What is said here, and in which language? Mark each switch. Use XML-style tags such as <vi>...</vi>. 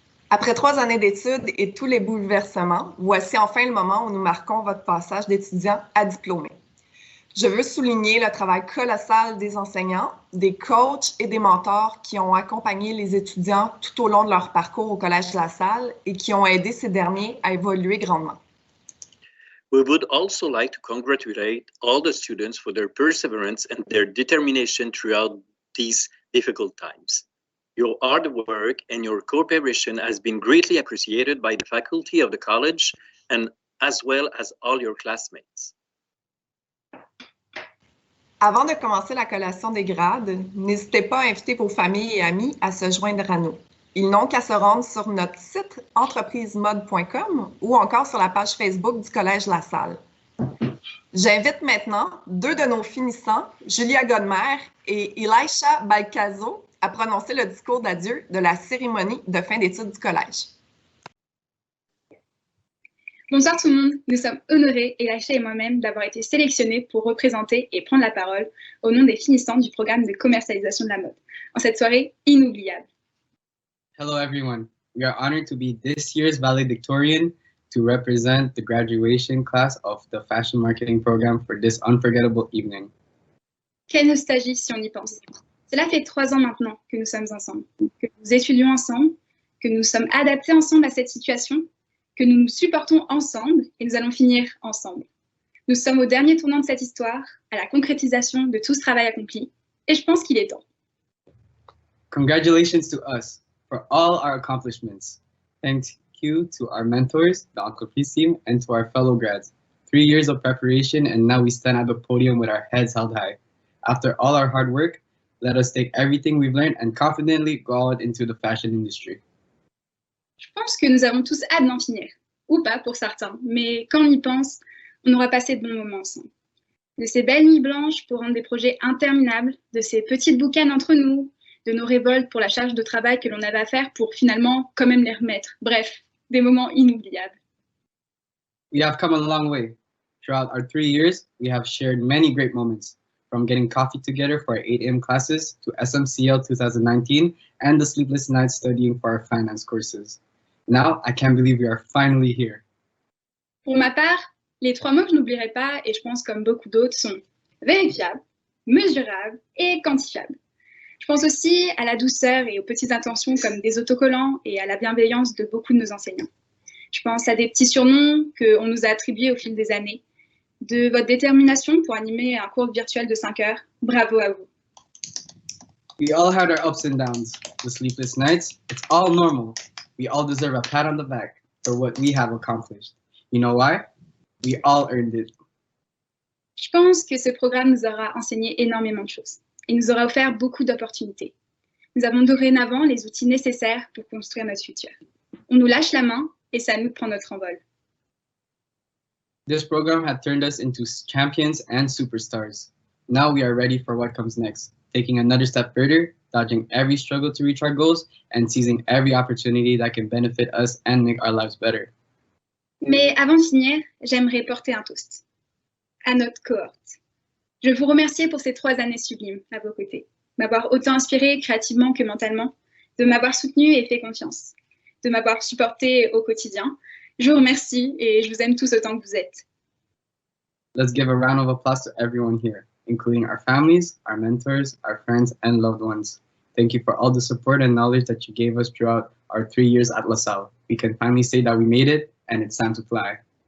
<fr>Après 3 années d'études et tous les bouleversements, voici enfin le moment où nous marquons votre passage d'étudiant à diplômé. Je veux souligner le travail colossal des enseignants, des coachs et des mentors qui ont accompagné les étudiants tout au long de leur parcours au Collège La Salle et qui ont aidé ces derniers à évoluer grandement.</fr> <en>We would also like to congratulate all the students for their perseverance and their determination throughout these difficult times. Your hard work and your cooperation has been greatly appreciated by the faculty of the college and as well as all your classmates.</en> <fr>Avant de commencer la collation des grades, n'hésitez pas à inviter vos familles et amis à se joindre à nous. Ils n'ont qu'à se rendre sur notre site entreprisemode.com ou encore sur la page Facebook du Collège La Salle. J'invite maintenant 2 de nos finissants, Julia Godmer et Elisha Balcazo, à prononcer le discours d'adieu de la cérémonie de fin d'études du collège. Bonsoir tout le monde, nous sommes honorés, Elisha et moi-même, d'avoir été sélectionnés pour représenter et prendre la parole au nom des finissants du programme de commercialisation de la mode, en cette soirée inoubliable.</fr> <en>Hello everyone, we are honored to be this year's valedictorian to represent the graduation class of the fashion marketing program for this unforgettable evening.</en> <fr>Quelle nostalgie si on y pense. Cela fait 3 ans maintenant que nous sommes ensemble, que nous étudions ensemble, que nous sommes adaptés ensemble à cette situation, que nous nous supportons ensemble et nous allons finir ensemble. Nous sommes au dernier tournant de cette histoire, à la concrétisation de tout ce travail accompli, et je pense qu'il est temps.</fr> <en>Congratulations to us for all our accomplishments. Thank you to our mentors, the Entreprise team, and to our fellow grads. 3 years of preparation and now we stand at the podium with our heads held high. After all our hard work, let us take everything we've learned and confidently go out into the fashion industry.</en> <fr>Je pense que nous avons tous hâte d'en finir, ou pas pour certains, mais quand on y pense, on aura passé de bons moments ensemble. De ces belles nuits blanches pour rendre des projets interminables, de ces petites boucanes entre nous, de nos révoltes pour la charge de travail que l'on avait à faire pour finalement quand même les remettre. Bref, des moments inoubliables.</fr> <en>We have come a long way. Throughout our 3 years, we have shared many great moments, from getting coffee together for our 8 a.m. classes to SMCL 2019 and the sleepless nights studying for our finance courses. Now, I can't believe we are finally here.</en> <fr>Pour ma part, les 3 mots que je n'oublierai pas, et je pense comme beaucoup d'autres, sont vérifiable, mesurable et quantifiable. Je pense aussi à la douceur et aux petites intentions comme des autocollants et à la bienveillance de beaucoup de nos enseignants. Je pense à des petits surnoms qu'on nous a attribués au fil des années, de votre détermination pour animer un cours virtuel de 5 heures. Bravo à vous.</fr> <en>We all had our ups and downs, the sleepless nights. It's all normal. We all deserve a pat on the back for what we have accomplished. You know why? We all earned it.</en> <fr>Je pense que ce programme nous aura enseigné énormément de choses et nous aura offert beaucoup d'opportunités. Nous avons dorénavant les outils nécessaires pour construire notre futur. On nous lâche la main et c'est à nous de prendre notre envol.</fr> <en>This program had turned us into champions and superstars. Now we are ready for what comes next, taking another step further, dodging every struggle to reach our goals, and seizing every opportunity that can benefit us and make our lives better.</en> <fr>Mais avant de finir, j'aimerais porter un toast à notre cohorte. Je veux vous remercier pour ces 3 années sublimes à vos côtés, m'avoir autant inspiré créativement que mentalement, de m'avoir soutenu et fait confiance, de m'avoir supporté au quotidien. Je vous remercie et je vous aime tous autant que vous êtes.</fr> <en>Let's give a round of applause to everyone here, including our families, our mentors, our friends, and loved ones. Thank you for all the support and knowledge that you gave us throughout our 3 years at La Salle. We can finally say that we made it, and it's time to fly.</en>